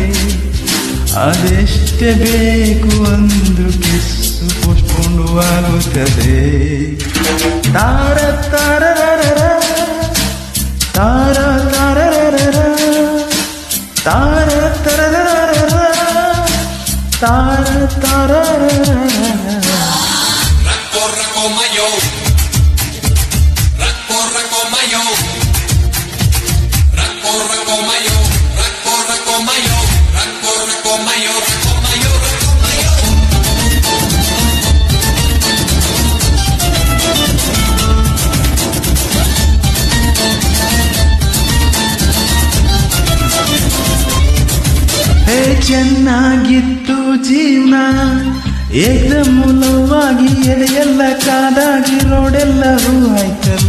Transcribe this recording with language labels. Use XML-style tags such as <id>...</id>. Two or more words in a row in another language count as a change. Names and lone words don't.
<kn>ಅದೆಷ್ಟ ಬೇಕು ಅಂದ್ರು</kn> <en>kiss postponed</en> <kn>ಆಗುತ್ತದೆ. ತಾರ ತಾರರ ತಾರ ತಾರರ ತಾರ ತರರ ತಾರ ತಾರರ. Racco mayo, racco mayo, racco mayo, racco mayo, racco mayo, racco mayo. ಹೇ ಚೆನ್ನಾಗಿತ್ತು ಜೀವನ, ಏಕದಮ್ ಲವ್ವಾಗಿ ಎದೆಯೆಲ್ಲ ಕಾದಾಗಿ ರೋಡೆಲ್ಲವೂ ಆಯ್ತಲ್ಲ.</kn>